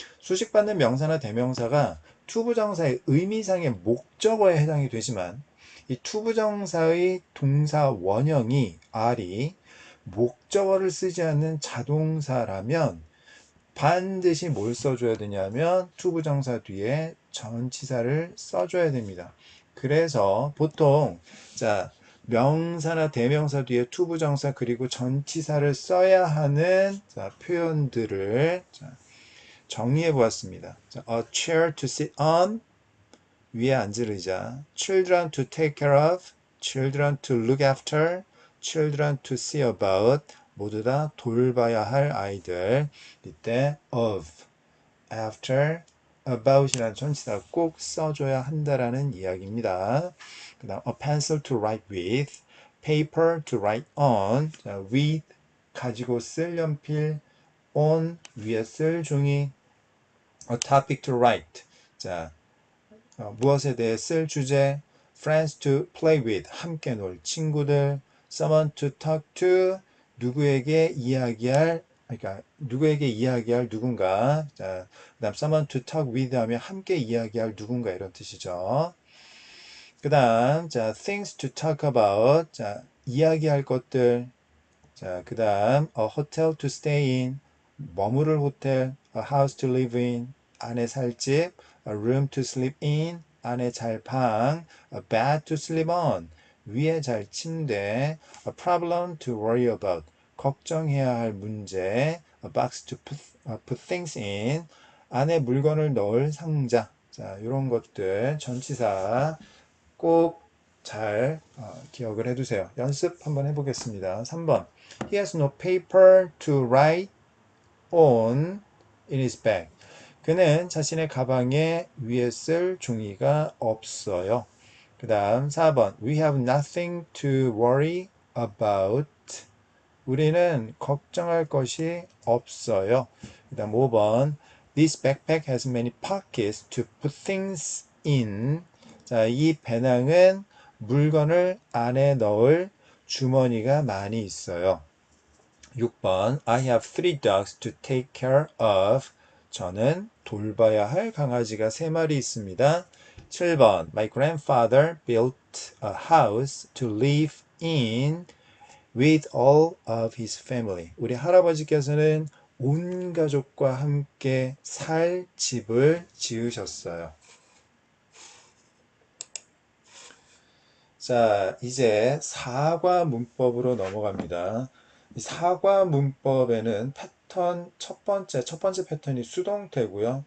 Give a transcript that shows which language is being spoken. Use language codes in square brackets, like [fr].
[ko] 수식받는 명사나 대명사가 투부정사의 의미상의 목적어에 해당이 되지만 이 투부정사의 동사 원형이 R이 목적어를 쓰지 않는 자동사라면 반드시 뭘 써줘야 되냐면 투부정사 뒤에 전치사를 써줘야 됩니다. 그래서 보통 명사나 대명사 뒤에 투부정사 그리고 전치사를 써야 하는 표현들을 정리해 보았습니다. [en] A chair to sit on, [ko] 위에 앉을 의자. [en] Children to take care of, children to look after, children to see about, [ko] 모두 다 돌봐야 할 아이들. 이때 of, after, about이라는 전치사 꼭 써줘야 한다라는 이야기입니다. 그 다음 [en] a pencil to write with, paper to write on, with, [ko] 가지고 쓸 연필, [en] on, [ko] 위에 쓸 종이, [en] a topic to write, [ko] 무엇에 대해 쓸 주제, [en] friends to play with, [ko] 함께 놀 친구들, [en] someone to talk to, [ko] 누구에게 이야기할, 그러니까 누구에게 이야기할 누군가. 그다음 [en] someone to talk with [ko] 하면 함께 이야기할 누군가 이런 뜻이죠. [en] 그다음 things to talk about, [ko] 이야기할 것들. [en] 그다음 a hotel to stay in, [ko] 머무를 호텔, [en] a house to live in, [ko] 안에 살 집, [en] a room to sleep in, [ko] 안에 잘 방, [en] a bed to sleep on, [ko] 위에 잘 침대, [en] a problem to worry about, [ko] 걱정해야 할 문제, [en] a box to put things in, [ko] 안에 물건을 넣을 상자. 이런 것들 전치사 꼭 잘 기억을 해두세요. 연습 한번 해보겠습니다. 3번. [en] He has no paper to write on in his bag. [ko] 그는 자신의 가방에 위에 쓸 종이가 없어요. 그 다음 4번. [en] We have nothing to worry about. [ko] 우리는 걱정할 것이 없어요. 그 다음 5번. [en] This backpack has many pockets to put things in. [ko] 이 배낭은 물건을 안에 넣을 주머니가 많이 있어요. 6번. [en] I have 3 dogs to take care of. [ko] 저는 돌봐야 할 강아지가 3마리 있습니다. 7번. [en] My grandfather built a house to live in with all of his family. [ko] 우리 할아버지께서는 온 가족과 함께 살 집을 지으셨어요. 자, 이제 사과 문법으로 넘어갑니다. 이 사과 문법에는 패턴 첫 번째 패턴이 수동태고요.